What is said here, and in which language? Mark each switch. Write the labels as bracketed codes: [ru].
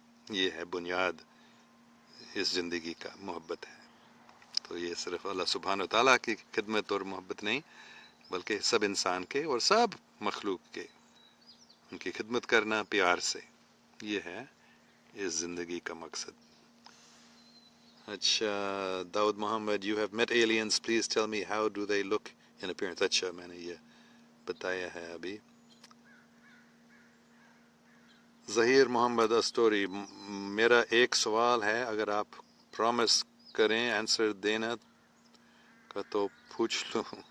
[ur] یہ ہے بنیاد اس زندگی کا، محبت ہے. تو یہ صرف اللہ سبحانہ و تعالیٰ کی خدمت اور محبت نہیں، بلکہ سب انسان کے اور سب مخلوق کے، ان کی خدمت کرنا پیار سے، یہ ہے اس زندگی کا مقصد. [en] اچھا، Dawood Muhammad, you have met aliens, please tell me how do they look in appearance. [ur] اچھا، میں نے یہ بتایا ہے ابھی. ظہیر محمد استوری, میرا ایک سوال ہے، اگر آپ پرومس کریں آنسر دینا کا تو پوچھ لوں.